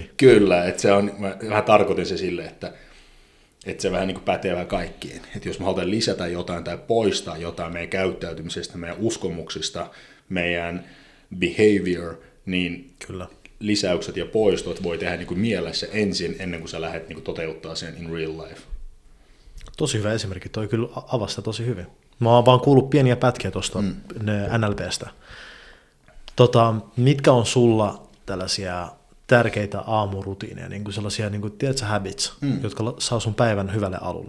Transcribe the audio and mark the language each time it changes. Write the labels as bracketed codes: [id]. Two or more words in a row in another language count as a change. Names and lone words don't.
[fi] Kyllä, että se on, mä vähän tarkoitin se sille, että se vähän niin kuin pätee vähän kaikkiin. Että jos me halutaan lisätä jotain tai poistaa jotain meidän käyttäytymisestä, meidän uskomuksista, meidän behavior, niin kyllä. Lisäykset ja poistot voi tehdä niin kuin mielessä ensin, ennen kuin sä lähdet niin kuin toteuttaa sen [en] in real life. [fi] Tosi hyvä esimerkki, toi kyllä avasi tosi hyvin. Mä oon vaan kuullut pieniä pätkiä tuosta NLPstä. Mitkä on sulla tällaisia tärkeitä aamurutiineja, niin kuin sellaisia niin kuin, tiedätkö, habits, jotka saa sun päivän hyvälle alulle?